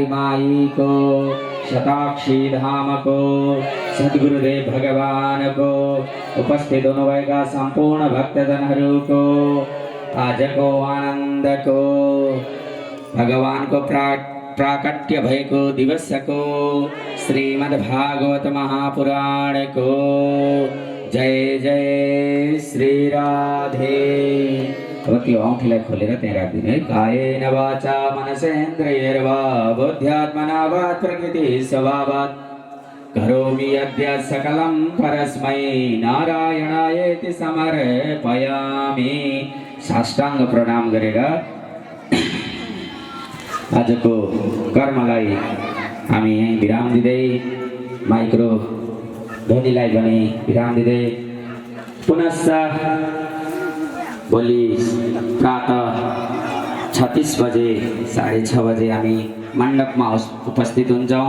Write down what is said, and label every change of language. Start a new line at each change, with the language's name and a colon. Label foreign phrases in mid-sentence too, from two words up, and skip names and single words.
Nepali: माईको शताक्षी धामको सद्गुरुदेव भगवानको उपस्थित हुनुभएका सम्पूर्ण भक्तजनहरूको आजको आनन्दको भगवानको प्राकट्य भएको दिवसको श्रीमद्भागवत महापुराणको जय जय श्री राधे। अब त्यो औँठीलाई खोलेर त्यहाँ राखिदिनु है।
Sanskrit: कायेन वाचा मनसेन्द्रियैर्वा बुद्ध्यात्मना वा प्रकृति स्वभावात् करोमि अद्य सकलं परस्मै नारायणायेति समर्पयामि।
Nepali: साष्टाङ्ग प्रणाम गरेर आजको कर्मलाई हामी यहीँ विराम दिँदै माइक्रो ध्वनिलाई पनि विराम दिँदै पुनश्च भोलि प्रातः 36 बजे 6:30 बजे हामी मण्डपमा उपस्थित हुन्छौँ।